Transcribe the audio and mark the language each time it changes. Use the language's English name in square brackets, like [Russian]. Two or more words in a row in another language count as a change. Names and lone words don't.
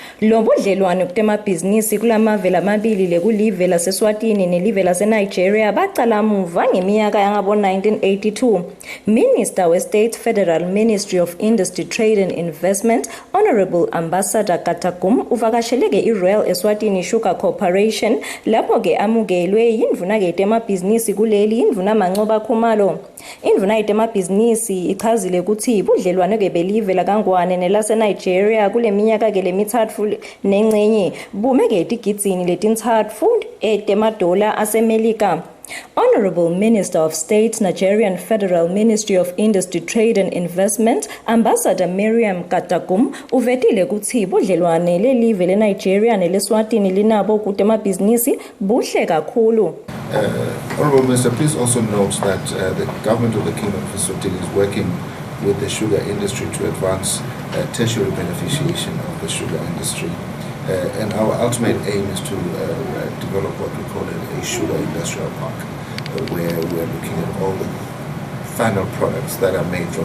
[Swati] Lo budlelwano kutemabhizinisi kulamave lamabili lekulive laseSwatini nelive laseNigeria baqala muva ngeminyaka yangabo-1982. Minister we-State Federal Ministry of Industry, Trade and Investment, Honorable Ambassador Katagum uvakasheleke i-Royal Eswatini Sugar Corporation lapho-ke amukelwe yindvuna-ke temabhizinisi kuleli indvuna Mancoba Khumalo. Indvuna yetemabhizinisi ichazile ukuthi budlelwano-ke belive lakangwane nelaseNigeria kule minyaka-ke lemithatfu nengcenye bume-ke etigidini letintsatfu etemadola aseMelika. Honorable Minister of State, Nigerian Federal Ministry of Industry, Trade and Investment, Ambassador Miriam Katagum uvetile ukuthi budlelwane lelive leNigeria neleswatini linabo kutemabhizinisi buhle kakhulu. [English] Honorable Minister, please also note that the government of the Kingdom of Eswatini is working with the sugar industry to advance tertiary beneficiation of the sugar industry. And our ultimate aim is to develop what we call a sugar industrial park, where we're looking at all the final products that are made from.